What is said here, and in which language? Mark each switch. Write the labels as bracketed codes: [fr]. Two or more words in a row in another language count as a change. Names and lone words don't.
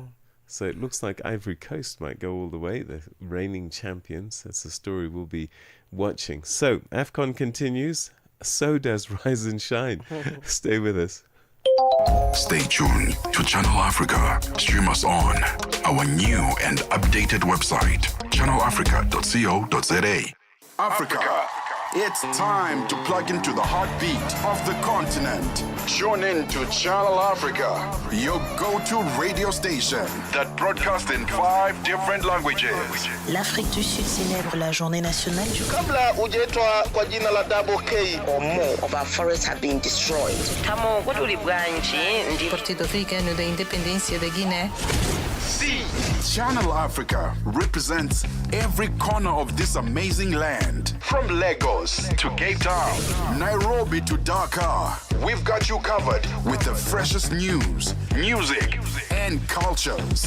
[en] So it looks like Ivory Coast might go all the way, the reigning champions. That's the story we'll be watching. So AFCON continues. So does Rise and Shine. Stay with us. Stay tuned to Channel Africa. Stream us on our new and updated website, channelafrica.co.za. Africa. It's time to plug into the heartbeat of the continent. Tune in to Channel Africa, your go-to radio station that broadcasts in 5 different languages. [fr] L'Afrique du Sud célèbre la journée nationale du [sw] Kabla hujaitwa kwa jina la Double K [en] or more of our forests have been destroyed. Tamo ndi [pt] Partido Africano da Independência da Guiné. [en] See, Channel Africa represents every corner of this amazing land. From Lagos to Cape Town, Nairobi to Dakar, we've got you covered with the freshest news, music, and cultures.